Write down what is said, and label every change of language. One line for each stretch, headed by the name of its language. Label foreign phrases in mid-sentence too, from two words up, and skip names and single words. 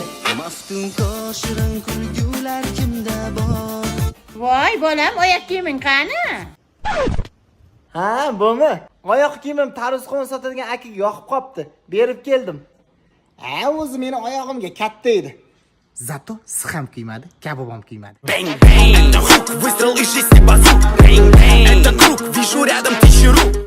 Uzbek: Maftunkor shirin kulgular kimda bor? Voy bolam, oyoq kiyiming qani? Ha, bo'mi? Oyoq kiyimim tarvuz qovun sotadigan akaga yoqib qopti. Berib keldim. O'zi meni oyog'imga katta edi. Zato siz ham kiymadi, kabob ham kiymadi.
English: Bang bang,
Russian: это хук, выстрел из 6 базук.
English: Bang bang,
Russian: это круг, вижу рядом 1000 рук.